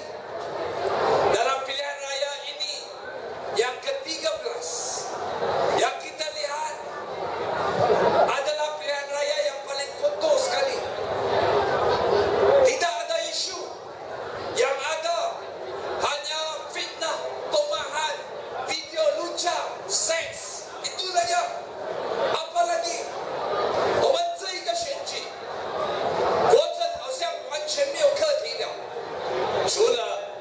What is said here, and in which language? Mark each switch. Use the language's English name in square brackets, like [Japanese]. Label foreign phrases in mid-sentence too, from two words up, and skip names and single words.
[Malay] Dalam pilihan raya ini yang ke-13, yang kita lihat adalah pilihan raya yang paling kotor sekali. Tidak ada isu. Yang ada hanya fitnah, tomahan, video lucu, seks. Itu saja. Apa lagi? [Chinese] 我们这一个选举，国政好像完全没有课题了，除了